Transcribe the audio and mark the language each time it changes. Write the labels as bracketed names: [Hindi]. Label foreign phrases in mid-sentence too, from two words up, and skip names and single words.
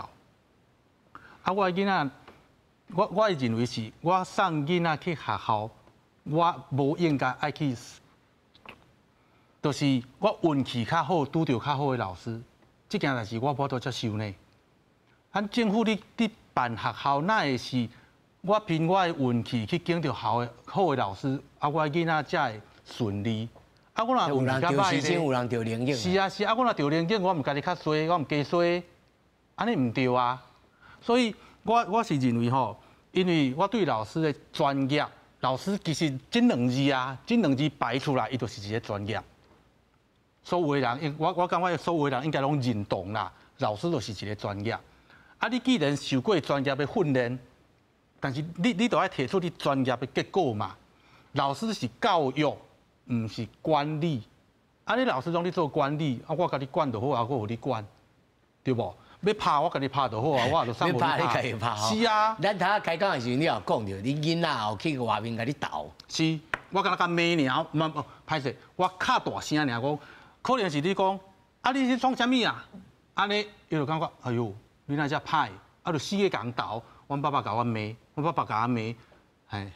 [Min Nan Chinese] 我囡仔，我会认为是我送囡仔去学校，我无应该爱去，就是我运气较好，拄到较好的老师，这件代志我无法度接受呢。咱政府你办学校，哪会是我凭我的运气去拣到好的老师，啊，我囡仔才会顺利。啊，我若有人着时间，有人着灵验。是啊是啊，我若着灵验，我唔家己较衰，我唔加衰，安尼唔对啊。所以我是认为吼，因为我对老师的专业，老师其实这两字啊，这两字摆出来，伊就是一个专业。所有的人，我感觉所有的人应该拢认同啦，老师就是一个专业。啊，你既然受过专业的训练，但是你都要提出你专业的结果嘛。老师是教育。唔是管理，啊！你老师让你做管理，啊，我甲你管就好啊，我有你管，对不？要拍我甲你拍就好啊，我就上无你拍。你家己拍是啊。咱头开讲的时候，你也讲着，你囡仔后去外面甲你斗。是，我敢若甲骂尔，唔歹势，我较大声尔讲，可能是你讲，啊，你是创啥物啊？安尼，伊就感觉，哎呦，你那只歹，啊，就四个共斗，阮爸爸甲我骂，阮爸爸甲我骂，哎。